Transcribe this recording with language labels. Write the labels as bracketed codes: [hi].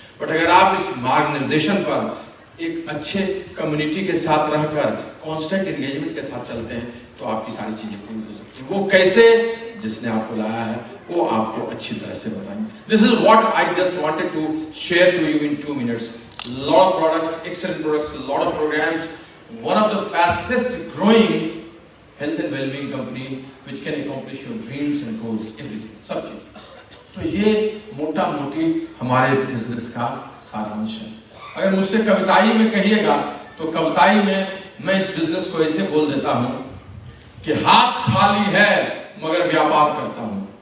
[hi] But अगर आप इस मार्ग निर्देशन पर एक अच्छे कम्युनिटी के साथ रहकर, कांस्टेंट एंगेजमेंट के साथ चलते हैं, तो आपकी सारी चीजें पूरी हो सकती हैं। वो कैसे? जिसने आपको लाया है वो आपको अच्छी तरह से बताएंगे। [en] This is what I just wanted to share to you in 2 minutes. Lot of products, excellent products, lot of programs. One of the fastest growing health and well-being company which can accomplish your dreams and goals, everything, [hi] सब चीज। तो ये मोटा मोटी हमारे इस business का सारांश है। अगर मुझसे कविताई में कहिएगा तो कविताई में मैं इस बिजनेस को ऐसे बोल देता हूं कि हाथ खाली है मगर व्यापार करता हूं।